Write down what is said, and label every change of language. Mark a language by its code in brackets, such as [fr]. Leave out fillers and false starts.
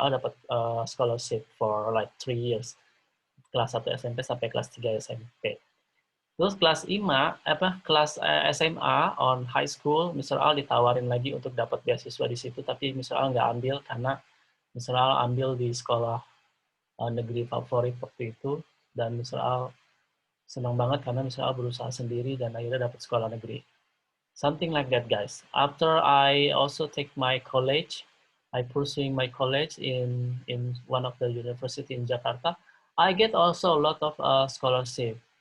[en] Al dapat scholarship for like 3 years. [id] Kelas 1 SMP sampai kelas 3 SMP. Terus kelas 5, kelas SMA [en] on high school, [id] Mr. Al ditawarin lagi untuk dapat beasiswa di situ, tapi Mr. Al nggak ambil karena Mr. Al ambil di sekolah negeri favorit waktu itu, dan Mr. Al senang banget karena Mr. Al berusaha sendiri dan akhirnya dapat sekolah negeri. [en] Something like that, guys. After I also take my college, I pursuing my college in one of the university in Jakarta. I get also a lot of scholarship.